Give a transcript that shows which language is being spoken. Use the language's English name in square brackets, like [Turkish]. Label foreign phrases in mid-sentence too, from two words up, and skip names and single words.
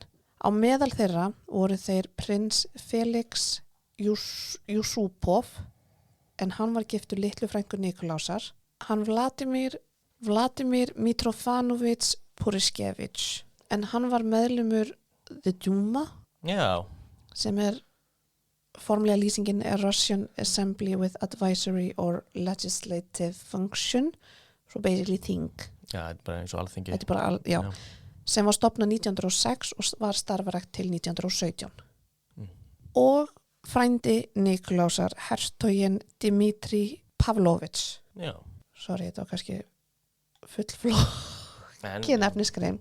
[Icelandic] Á meðal þeirra voru þeir prins Felix Yusupov, en hann var giftur litlu frænku Nikulásar, hann Vladimir Mitrofanovich Puriskevich, en hann var meðlumur The Duma, Já. sem formlega lýsingin Russian Assembly with Advisory or Legislative Function, [English] so basically thing. [Icelandic] Já, þetta er bara eins og alþingi. Þetta er bara, já. Sem var stofnað 1906 og var starfarækt til 1917. Og frændi Nikulásar, hertoginn Dmitri Pavlovich. Já. Sorry, þetta var kannski fullflókin efnisgrein.